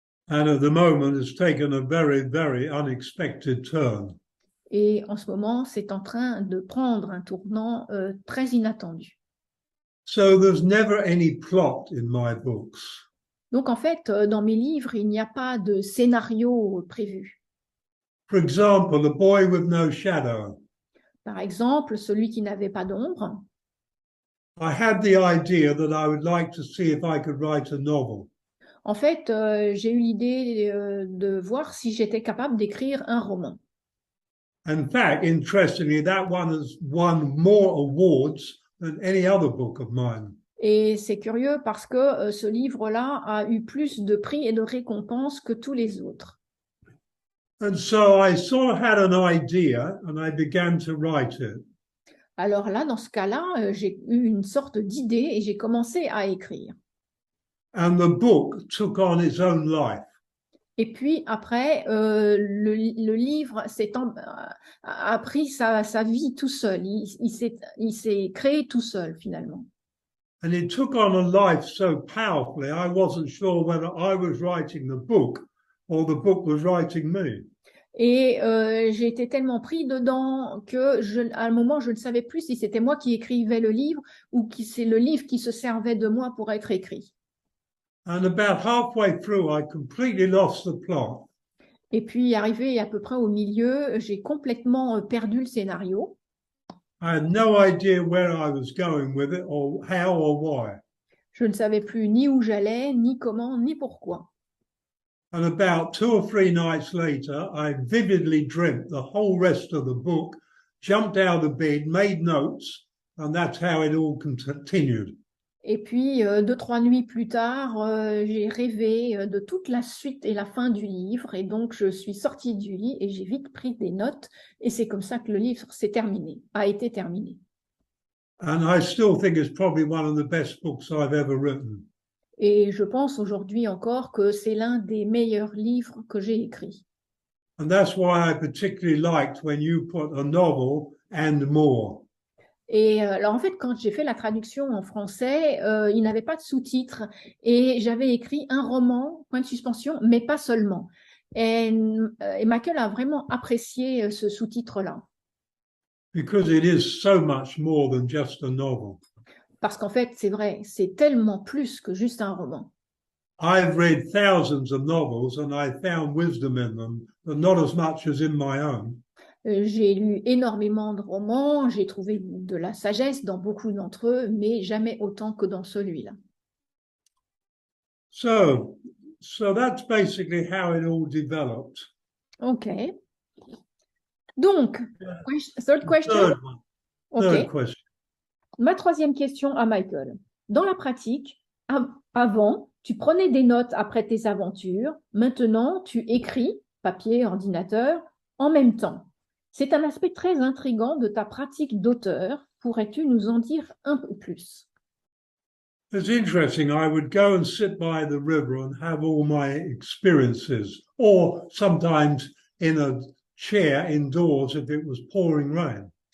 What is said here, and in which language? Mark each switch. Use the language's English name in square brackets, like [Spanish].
[English] And at the moment, it's taken a very, very unexpected turn. [French] Et en ce moment, c'est en train de prendre un tournant très inattendu. [English] So there's never any plot in my books. [French] Donc en fait, dans mes livres, il n'y a pas de scénario prévu. [English] For example, The Boy with No Shadow. [French] Par exemple, celui qui n'avait pas d'ombre. [English] I had the idea that I would like to see if I could write a novel. [French] En fait, j'ai eu l'idée de voir si j'étais capable d'écrire un roman. [English] In fact, interestingly, that one has won more awards than any other book of mine. [French] Et c'est curieux parce que ce livre-là a eu plus de prix et de récompenses que tous les autres. [English] And so I sort of had an idea and I began to write it. [French] Alors là, dans ce cas-là, j'ai eu une sorte d'idée et j'ai commencé à écrire. [English] And the book took on its own life. [French] Et puis après, le livre a pris sa vie tout seul. Il s'est créé tout seul finalement. [English] And it took on a life so powerfully, I wasn't sure whether I was writing the book or the book was writing me. [French] Et j'ai été tellement pris dedans que à un moment, je ne savais plus si c'était moi qui écrivais le livre ou si c'est le livre qui se servait de moi pour être écrit. [English] And about halfway through, I completely lost the plot. [French] Et puis, arrivé à peu près au milieu, j'ai complètement perdu le scénario. [English] I had no idea where I was going with it or how or why. [French] Je ne savais plus ni où j'allais, ni comment, ni pourquoi. [English] And about 2 or 3 nights later, I vividly dreamt the whole rest of the book jumped out of bed, made notes, and that's how it all continued. [French] Et puis, 2-3 nuits plus tard, j'ai rêvé de toute la suite et la fin du livre. Et donc, je suis sortie du lit et j'ai vite pris des notes. Et c'est comme ça que le livre a été terminé. [English] And I still think it's probably one of the best books I've ever written. [French] Et je pense aujourd'hui encore que c'est l'un des meilleurs livres que j'ai écrits. [English] And that's why I particularly liked when you put a novel and more. [French] Et alors, en fait, quand j'ai fait la traduction en français, il n'avait pas de sous-titres et j'avais écrit un roman, point de suspension, mais pas seulement. Et Michael a vraiment apprécié ce sous-titre-là. [English] Because it is so much more than just a novel. [French] Parce qu'en fait, c'est vrai, c'est tellement plus que juste un roman. [English] I've read thousands of novels and I found wisdom in them, but not as much as in my own. [French] J'ai lu énormément de romans, j'ai trouvé de la sagesse dans beaucoup d'entre eux, mais jamais autant que dans celui-là. [English] So that's basically how it all developed. Ok. [French] Donc, [English] third question? Third one. Ok. Third question. [French] Ma troisième question à Michael. Dans la pratique, avant, tu prenais des notes après tes aventures. Maintenant, tu écris, papier, ordinateur, en même temps. C'est un aspect très intriguant de ta pratique d'auteur. Pourrais-tu nous en dire un peu plus? [English] It's interesting. I would go and sit by the river and have all my experiences, or sometimes in a chair indoors if it was pouring rain.